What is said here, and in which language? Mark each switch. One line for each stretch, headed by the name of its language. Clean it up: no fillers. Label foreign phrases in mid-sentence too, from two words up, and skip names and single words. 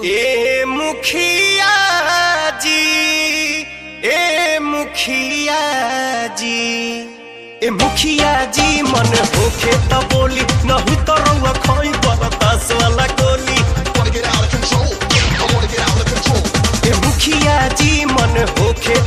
Bhojpuri: ए मुखिया जी, ए मुखिया जी, ए मुखिया जी मन होखे त बोली, नहीं तो रउआ खोई बरतास वाला गोली।
English: Wanna get out of control, yeah, I wanna get out of control.
Bhojpuri: ए मुखिया जी मन होखे